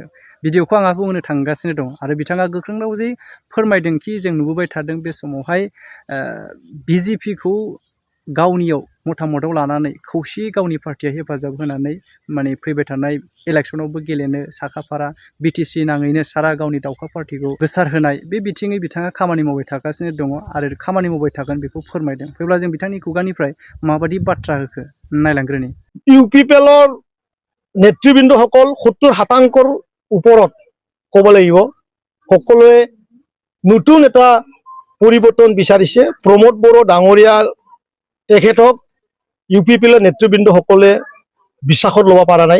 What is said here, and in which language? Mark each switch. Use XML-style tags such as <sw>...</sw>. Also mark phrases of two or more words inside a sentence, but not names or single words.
<brx>भिडिअखौ आंहाबो होनो थांगासिनो दं आरो बिथाङा गोख्रों रावजों फोरमायदोंखि जों नुबोबाय थादों बे समावहाय बिजेपिखौ गावनियाव मतामताव लानानै खौसेयै गावनि पार्टिया हेफाजाब होनानै माने फैबाय थानाय इलेक्सनावबो गेलेनो साखाफारा बिटिसि नाङैनो सारा गावनि दावखा पार्टिखौ गोसार होनाय बे बिथिङै बिथाङा खामानि मावबाय थागासिनो दङ आरो खामानि मावबाय थागोन बेखौ फोरमायदों। फैब्ला जों बिथांनि खुगानिफ्राय माबायदि बाथ्रा होखो नायलांग्रोनि।</brx> <as>ইউপিপিএলৰ নেতৃবৃন্দসকল ৭০% ওপৰত ক'ব লাগিব। সকলোৱে নতুন এটা পৰিৱৰ্তন বিচাৰিছে। প্ৰমোদ বড়ো ডাঙৰীয়া তেখেতক ইউপিপিএলৰ নেতৃবৃন্দসকলে বিশ্বাসত ল'ব পৰা নাই।</as>